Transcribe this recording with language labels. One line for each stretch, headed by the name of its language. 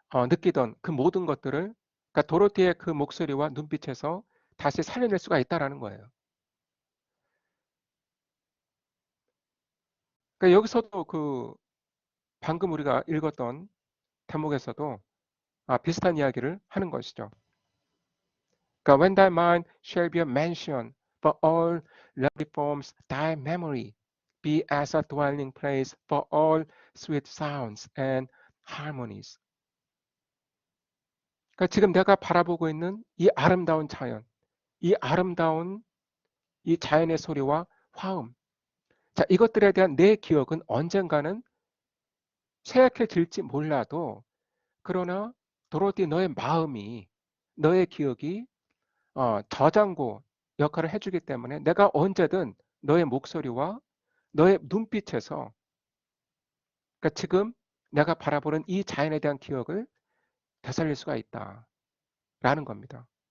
Korean: 느끼던 그 모든 것들을 그러니까 도로티의 그 목소리와 눈빛에서 다시 살려낼 수가 있다라는 거예요. 그러니까 여기서도 그 방금 우리가 읽었던 대목에서도 비슷한 이야기를 하는 것이죠. 그러니까
English: when thy mind shall be a mansion for all lovely forms, thy memory be as a dwelling place for all sweet sounds and harmonies.
Korean: 그러니까 지금 내가 바라보고 있는 이 아름다운 자연, 이 아름다운 이 자연의 소리와 화음, 자, 이것들에 대한 내 기억은 언젠가는 쇠약해질지 몰라도 그러나 도로티 너의 마음이 너의 기억이 저장고 역할을 해주기 때문에 내가 언제든 너의 목소리와 너의 눈빛에서 그러니까 지금 내가 바라보는 이 자연에 대한 기억을 되살릴 수가 있다라는 겁니다.